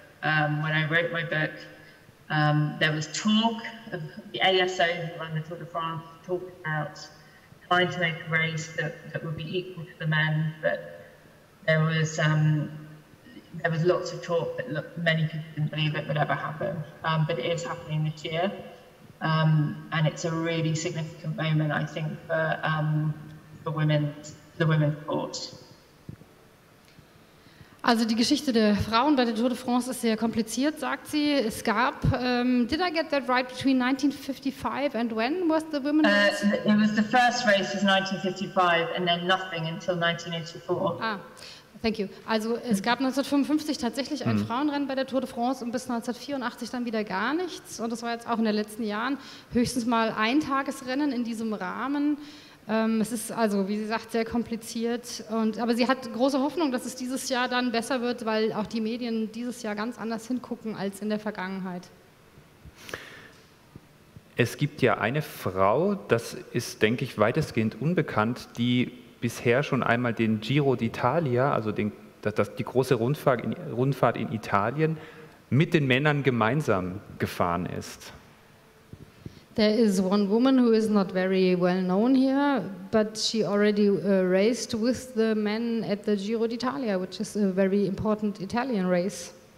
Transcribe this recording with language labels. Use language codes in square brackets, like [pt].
[en] When I wrote my book, there was talk of the ASOs around the Tour de France talked about trying to make a race that would be equal to the men, but there was lots of talk that many people didn't believe it would ever happen. But it is happening this year, and it's a really significant moment, I think, for the women's sport. [de] Also die Geschichte der Frauen bei der Tour de France ist sehr kompliziert, sagt sie. Es gab, [en] did I get that right, between 1955 and when was the women's race? It was the first race was 1955 and then nothing until 1984. Ah, thank you. [de] Also es gab 1955 tatsächlich ein Frauenrennen bei der Tour de France und bis 1984 dann wieder gar nichts. Und das war jetzt auch in den letzten Jahren höchstens mal ein Tagesrennen in diesem Rahmen. Es ist also, wie sie sagt, sehr kompliziert, aber sie hat große Hoffnung, dass es dieses Jahr dann besser wird, weil auch die Medien dieses Jahr ganz anders hingucken als in der Vergangenheit. Es gibt ja eine Frau, das ist, denke ich, weitestgehend unbekannt, die bisher schon einmal den Giro d'Italia, also die große Rundfahrt in Italien, mit den Männern gemeinsam gefahren ist. [en] There is one woman who is not very well known here, but she already raced with the men at the Giro d'Italia, which is a very important Italian race.